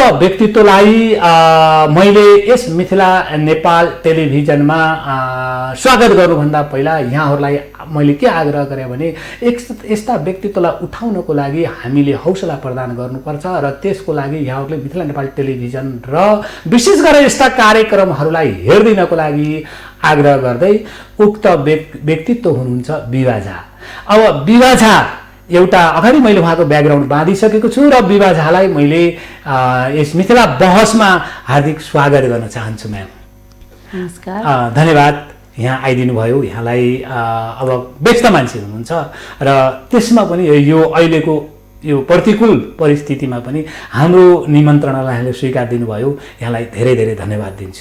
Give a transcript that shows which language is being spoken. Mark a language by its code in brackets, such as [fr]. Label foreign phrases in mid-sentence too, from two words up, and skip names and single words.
[ne] व्यक्तित्वलाई मैले यस मिथिला नेपाल टेलिभिजनमा स्वागत गर्नुभन्दा पहिला यहाँहरूलाई मैले के आग्रह गरेँ भने यस्ता व्यक्तित्वलाई उठाउनको लागि हामीले हौसला प्रदान गर्नुपर्छ र त्यसको लागि यहाँहरूले मिथिला नेपाल टेलिभिजन र विशेष गरेर यस्ता कार्यक्रमहरूलाई हेरिदिनको लागि आग्रह गर्दै उक्त व्यक्तित्व हुनुहुन्छ विभा झा। अब विभा झा एउटा अगाडि मैले उहाँको ब्याकग्राउन्ड बाँधिसकेको छु र विभा झालाई मैले यस मिथिला बहसमा हार्दिक स्वागत गर्न चाहन्छु। म्याम नमस्कार, धन्यवाद यहाँ आइदिनु भयो। यहाँलाई अब व्यस्त मान्छे हुनुहुन्छ र त्यसमा पनि यो अहिलेको यो प्रतिकूल परिस्थितिमा पनि हाम्रो निमन्त्रणालाई यहाँले स्वीकार दिनुभयो, यहाँलाई धेरै धेरै धन्यवाद दिन्छु।